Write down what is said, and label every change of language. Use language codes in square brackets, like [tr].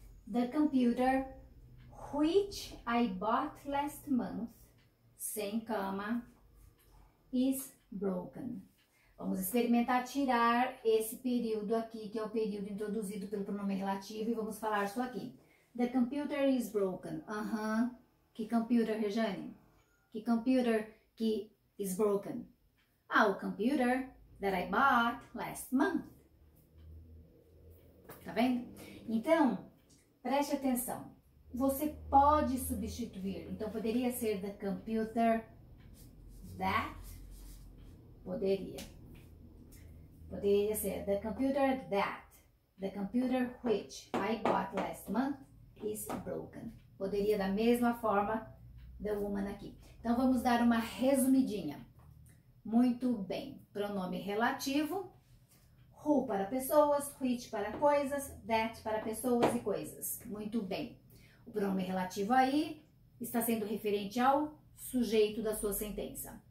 [en] The computer which I bought last month, [pt] sem cama, [en] is broken. [pt] Vamos experimentar tirar esse período aqui, que é o período introduzido pelo pronome relativo, e vamos falar isso aqui. [en] The computer is broken. [pt] Que [en] computer, Rejane? Que computer que is broken? [pt] Ah, o [en] computer that I bought last month. [pt] Tá vendo? Então, preste atenção. Você pode substituir. Então, poderia ser [en] the computer that. [pt] Poderia. Poderia ser [en] the computer that. The computer which I bought last month is broken. [pt] Poderia da mesma forma the woman aqui. Então, vamos dar uma resumidinha. Muito bem. Pronome relativo. Who para pessoas, which para coisas, that para pessoas e coisas. Muito bem. O pronome relativo aí está sendo referente ao sujeito da sua sentença.